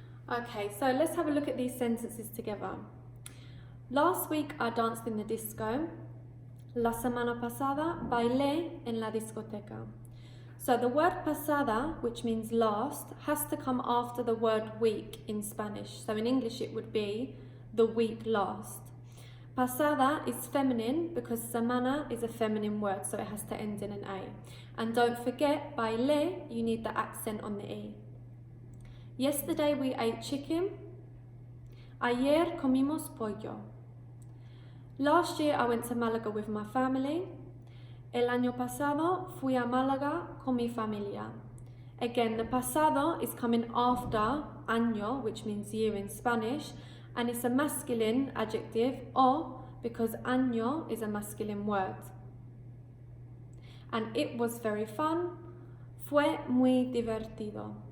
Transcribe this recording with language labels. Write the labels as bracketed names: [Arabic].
[English] Okay, so let's have a look at these sentences together. Last week I danced in the disco. [Spanish] La semana pasada bailé en la discoteca. [English] So the word pasada, which means last, has to come after the word week in Spanish. So in English it would be the week last. Pasada is feminine because semana is a feminine word, so it has to end in an A. And don't forget, bailé, you need the accent on the E. Yesterday we ate chicken. [Spanish] Ayer comimos pollo. [English] Last year I went to Málaga with my family. [Spanish] El año pasado fui a Málaga con mi familia. [English] Again, the pasado is coming after año, which means year in Spanish, and it's a masculine adjective, o, because año is a masculine word. And it was very fun. [Spanish] Fue muy divertido.